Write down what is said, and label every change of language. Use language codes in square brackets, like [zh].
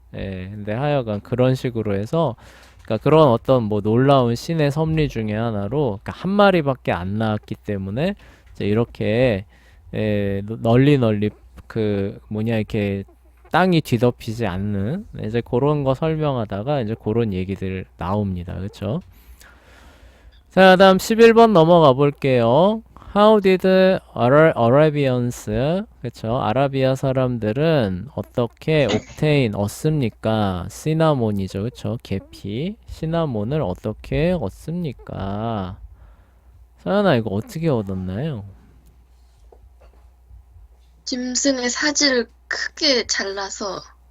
[ko] 근데 하여간 그런 식으로 해서, 그러니까 그런 어떤 뭐 놀라운 신의 섭리 중에 하나로, 그러니까 한 마리밖에 안 낳았기 때문에, 이제 이렇게, 널리 그, 뭐냐, 이렇게 땅이 뒤덮이지 않는, 이제 그런 거 설명하다가 이제 그런 얘기들 나옵니다, 그쵸? 자, 다음 11번 넘어가 볼게요. [en] How did Arabians, [ko] 그쵸? 아라비아 사람들은 어떻게 얻습니까? 시나몬이죠, 그쵸? 계피, 시나몬을 어떻게 얻습니까? 서연아, 이거 어떻게 얻었나요? 짐승의 사지를 크게 잘라서